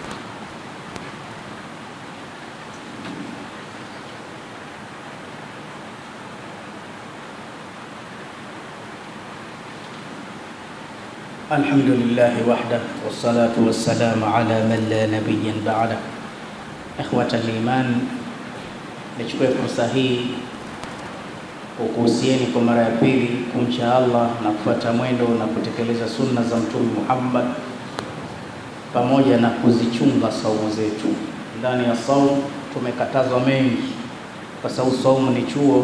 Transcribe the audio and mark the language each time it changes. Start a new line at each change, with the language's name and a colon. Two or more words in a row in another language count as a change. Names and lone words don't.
Arabic: الحمد لله وحده والصلاة والسلام على من لا نبي بعده. إخوة الإيمان,
Swahili: nichukue fursa hii kukuhusieni kwa mara ya pili kumcha Allah na kufuata mwendo na kutekeleza sunna za Mtume Muhammad, pamoja na kuzichunga saumu zetu. Ndani ya saumu tumekatazwa mengi, kwa sababu saumu ni chuo.